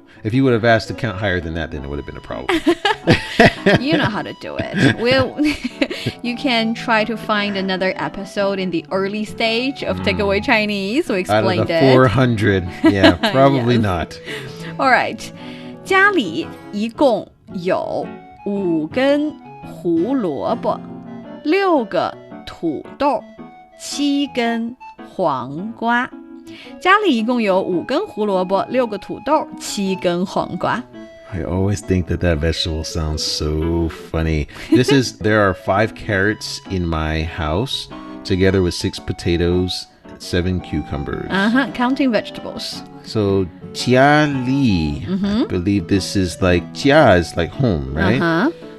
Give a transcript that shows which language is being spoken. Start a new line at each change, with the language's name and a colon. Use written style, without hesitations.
English: If you would have asked to count higher than that, then it would have been a problem. You know how to do it. You can try to find another episode in the early stage of Takeaway Chinese. We explained Out of the 400. Yeah, probably Yes. not. All right.
Chinese: 家里一共有5根胡萝卜、6个土豆、7根黄瓜。家里一共有5根胡萝卜、6个土豆、7根黄瓜。
English: I always think that vegetable sounds so funny. There are 5 carrots in my house, together with 6 potatoes, 7 cucumbers. Counting vegetables. So, 家里, I believe this is like, 家 is like home, right?